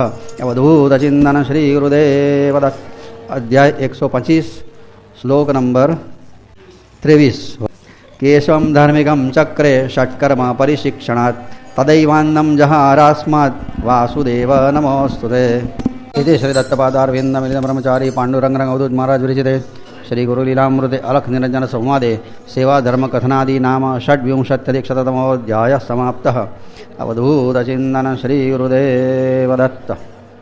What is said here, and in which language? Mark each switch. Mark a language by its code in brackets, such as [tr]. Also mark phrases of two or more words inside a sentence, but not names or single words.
[gu] અવધૂતચિંતન શ્રી ગુરુદેવ દત્ત. અધ્યાય 125, શ્લોક નંબર 23. [sa] केशवम् धार्मिकम् चक्रे षट्कर्म परिशिक्षणात् तदैवान्नम् जहारास्मात् वासुदेव नमोस्तुते. इति श्री दत्तपादारविंद मिलिंद ब्रह्मचारी पांडुरंग अवधूत महाराज विरचिते श्री गुरुलीलामृते अलख निरंजन संवादे सेवा धर्म कथनादि नाम षड्विंशत्यधिकशततमोऽध्यायः समाप्तः. अवधूत चिंतन श्री गुरुदेव दत्त.